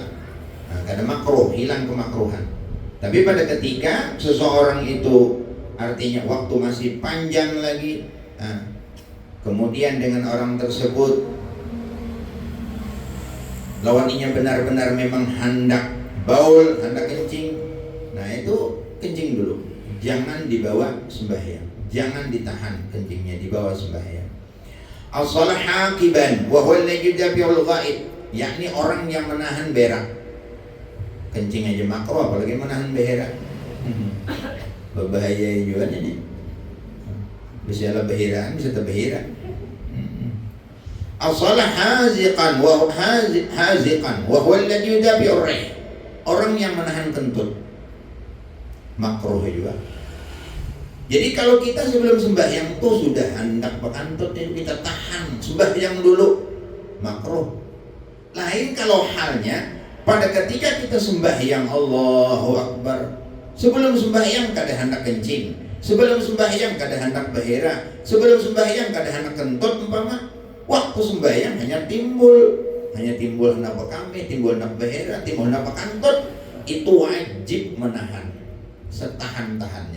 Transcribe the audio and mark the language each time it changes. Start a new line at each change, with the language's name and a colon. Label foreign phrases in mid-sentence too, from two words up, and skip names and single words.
Banjar: Nah, kada makruh, hilang kemakruhan. Tapi pada ketika seseorang itu artinya waktu masih panjang lagi, nah, kemudian dengan orang tersebut lawannya benar-benar memang hendak baul, hendak kencing.
Indonesian: Nah, itu kencing dulu. Jangan dibawa sembahyang. Jangan ditahan kencingnya, dibawa sembahyang.
Arabic: الصلاة حاقبا وهو الذي يدافع الغيب,
Indonesian: yakni orang yang menahan berak. Kencing aja makruh, apalagi menahan berak. Berbahaya juga nih.
Banjar: Bisa lah bahiraan, bisa terbahira.
Arabic: الصلاة حازقا وهو الذي يدافع الريح.
Indonesian: Orang yang menahan kentut makruh juga.
Banjar: Jadi kalau kita sebelum sembahyang tuh sudah hendak bekantut, kita tahan sembahyang dulu, makruh. Lain kalau halnya pada ketika kita sembahyang
Arabic: الله أكبر,
Banjar: sebelum sembahyang kada hendak kencing, sebelum sembahyang kada hendak bahira, sebelum sembahyang kada hendak kentut umpama, waktu sembahyang hanya timbul hendak bekame, timbul hendak bahira, timbul hendak bekantut, itu wajib menahan setahan-tahannya.